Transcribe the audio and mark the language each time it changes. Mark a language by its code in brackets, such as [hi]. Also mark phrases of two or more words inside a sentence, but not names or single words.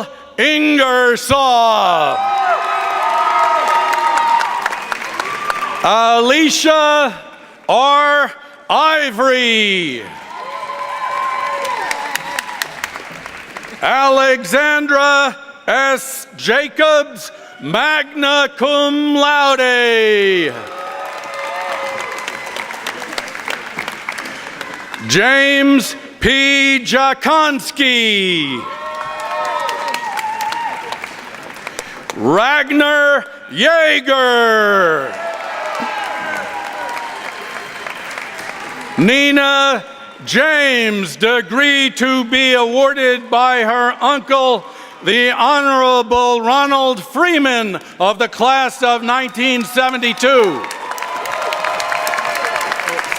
[en] Ingersoll. Alicia R. Ivory. Alexandra S. Jacobs, [la] magna cum laude. [en] James P. Jakonski. Ragnar Yeager. Nina James, degree to be awarded by her uncle, the Honorable Ronald Freeman of the class of 1972.